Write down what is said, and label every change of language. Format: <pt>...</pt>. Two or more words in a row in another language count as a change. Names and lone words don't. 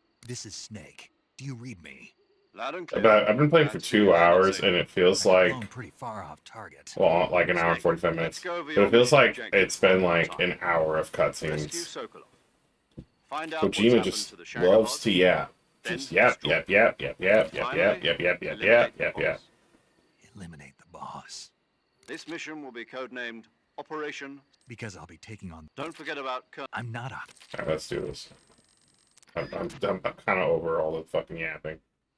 <en>This is Snake. Do you read me? Loud and clear. About, I've been playing for 2 hours, and it feels like, Blown pretty far off target. well, like an hour and 45 minutes. But it feels like it's been like an hour of cutscenes. Kojima just loves to yap. Just yap, yap, yap, yap, yap, yap, yap, yap, yap, yap, yap, yap, yap. Eliminate the boss. This mission will be codenamed Operation. Because I'll be taking on... Don't forget about... I'm not a... Alright, let's do this. I'm kind of over all the fucking yapping.</en>